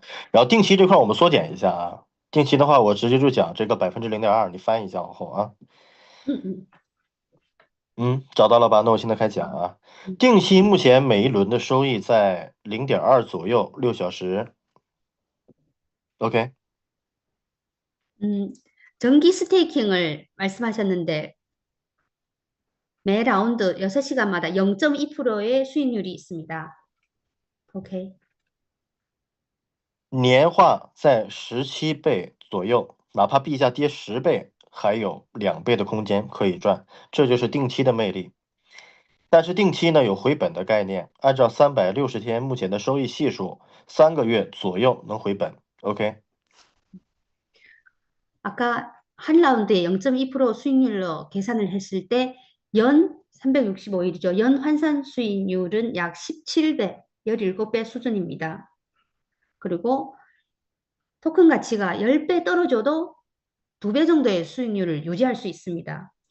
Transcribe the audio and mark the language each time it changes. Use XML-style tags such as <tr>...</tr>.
<zh>然后定期这块我们缩减一下啊。定期的话，我直接就讲这个0.2%，你翻一下往后啊。找到了吧？那我现在开始讲啊。定期目前每一轮的收益在0.2左右，6小时。 OK。</zh> <ko>정기 스테이킹을 말씀하셨는데 매 라운드 6시간마다 0.2%의 수익률이 있습니다. OK。</ko> <zh>年化在17倍左右，哪怕币价跌10倍，还有2倍的空间可以赚，这就是定期的魅力。但是定期呢有回本的概念，按照360天目前的收益系数，3个月左右能回本。 OK。</zh> <ko>아까 한 라운드에 0.2% 수익률로 계산을 했을 때 연 365일이죠. 연 환산 수익률은 약 17배, 17배 수준입니다. 그리고 토큰 가치가 10배 떨어져도 2배 정도의 수익률을 유지할 수 있습니다.</ko>